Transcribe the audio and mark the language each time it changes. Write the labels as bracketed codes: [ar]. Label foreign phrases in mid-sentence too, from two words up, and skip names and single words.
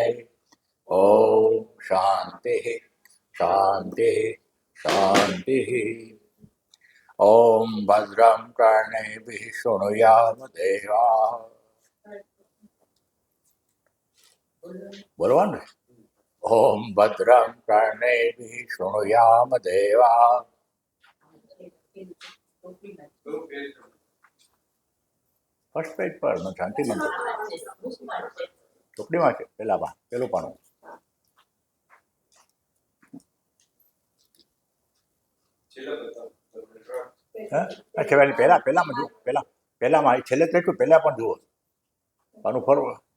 [sa] ॐ शान्तिः शान्तिः शान्तिः। ॐ भद्रं कर्णेभिः शृणुयाम देवाः। बोलवान ओम भद्रं कर्णेभिः शृणुयाम देवाः। [en] first page [gu] પર શાંતિ મંત્ર ચોકડીમાં છે પેલામાં પેલું પાનું પેલામાં જુઓ પેલામાં છેલ્લે તો પેલા પણ જુઓ પાનું ફરવું